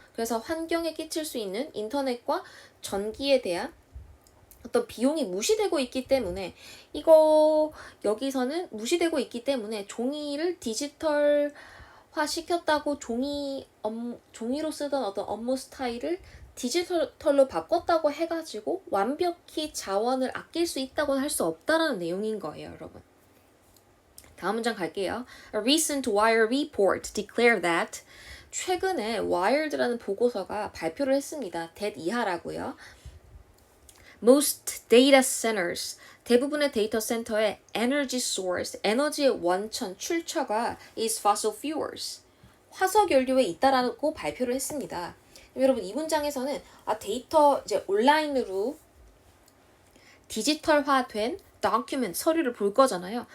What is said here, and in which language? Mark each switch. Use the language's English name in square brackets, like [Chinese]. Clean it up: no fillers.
[Korean] 그래서 환경에 끼칠 수 있는 인터넷과 전기에 대한 어떤 비용이 무시되고 있기 때문에 여기서는 무시되고 있기 때문에 종이를 디지털화 시켰다고 종이로 쓰던 어떤 업무 스타일을 디지털로 바꿨다고 해가지고 완벽히 자원을 아낄 수 있다고는 할 수 없다라는 내용인 거예요, 여러분. 다음 문장 갈게요. [English] A recent Wire report declared that [Korean] 최근에 Wired라는 보고서가 발표를 했습니다. that 이하라고요. [English] Most data centers, [Korean] 대부분의 데이터 센터의 [English] energy source, [Korean] 에너지의 원천, 출처가 [English] is fossil fuels, [Korean] 화석 연료에 있다라고 발표를 했습니다. 여러분 이 문장에서는 데이터 이제 온라인으로 디지털화된 document 서류를 볼 거잖아요.